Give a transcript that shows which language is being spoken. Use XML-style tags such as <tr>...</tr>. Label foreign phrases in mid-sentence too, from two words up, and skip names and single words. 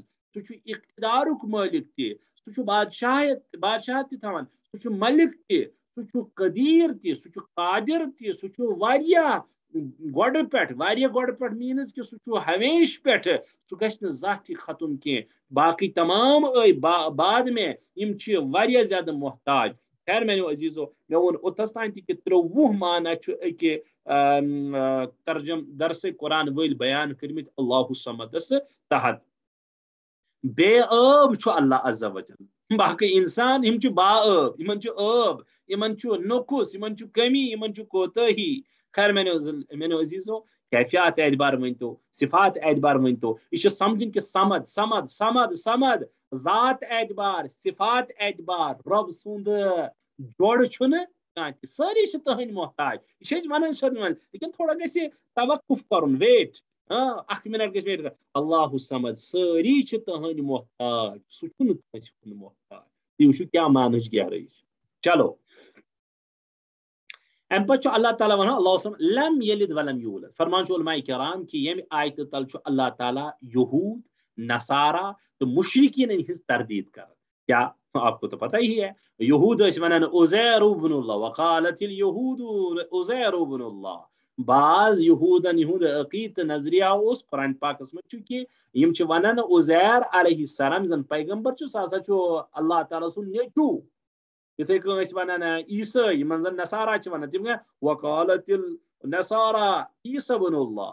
<ks>سُہ چھُ اقتدارُک مٲلِک تہِ. سُہ چھُ بادشاہت تہِ تھاوان. سُہ چھُ ملک تہِ. سُہ چھُ قدیٖر تہِ. سُہ چھُ قادر تہِ. سُہ چھُ واریاہ گۄڈٕ پٮ۪ٹھ میٖنٕز کہِ سُہ چھُ ہمیشہِ پٮ۪ٹھٕ. سُہ گژھِ نہٕ زانٛہہ تہِ ختم کینٛہہ. باقٕے تمام</ks> <ur>بعد میں</ur> <ks>یِم چھِ واریاہ زیادٕ محتاج. خیر میانیو عزیٖزو مےٚ ووٚن اوٚتس تانۍ تہِ کہِ 23 معنی چھُ أکہِ درسے قرآن وٲلۍ بیان کٔرمٕتۍ اللہ صمدس تحت. بے ٲب چھُ اللہ عز وجل. باقٕے انسان یِم چھِ با ٲب. یِمن چھُ ٲب. یِمن چھُ نۄقُص. یِمن چھُ کمی. یِمن چھُ کوتٲہی. خیر میانیو عزیٖزو کیفیات اعتبار ؤنۍتو صفات اعتبار ؤنۍتو. یہِ چھُ سمجھُن کہِ سمد ذات اعتبار صفات اعتبار رۄب سُنٛد جوڑٕ چھُنہٕ کانٛہہ تہِ. سٲری چھِ تٕہنٛدۍ محتاج. یہِ چھِ أسۍ ونان سٲلِم لیکن تھوڑا گژھِ توقف کرُن ویٹ. اکھ منٹ گژھِ ویٹ کرُن. اللہ سمد سٲری چھِ تٕہنٛدۍ محتاج. سُہ چھُنہٕ کٲنٛسہِ ہُنٛد محتاج. تُہۍ وٕچھِو کیٛاہ معنٕچ گہرٲیی چھِ. چلو امہِ پتہٕ چھُ اللہ تعالیٰ ونان</ks> <ar>اللہ صمد لم یلد ولم یولد.</ar> <ks>فرمان چھُ علماء کرام کہ ییٚمہِ آیتہٕ تل چھُ اللہ تعالیٰ یہوٗد نصارا تہٕ مشرکیٖنن ہٕنٛز تردیٖد کران.</ks> <ur>کیا آپ کو تو پتہ ہی ہے.</ur> <ks>یہوٗد ٲسۍ ونان</ks> <ar>عزیر ابن اللہ وقالت الیہوٗد عزیر ابن اللہ.</ar> <ks>بعض یہوٗدن یِہُنٛد عقیٖدٕ تہٕ نظریہ اوس قرآن پاکس منٛز چھُ کہِ یِم چھِ ونان عزیر علیہ السلام زن پیغمبر چھُ سُہ ہسا چھُ اللہ تعالیٰ سُنٛد نیٚچوٗ. یِتھٕے کٔنۍ ٲسۍ ونان عیٖسٲے یِمن زن نصارا چھِ ونان تِم</ks> <ar>وقالت النصارا عیٖسیٰ ابن اللہ.</ar>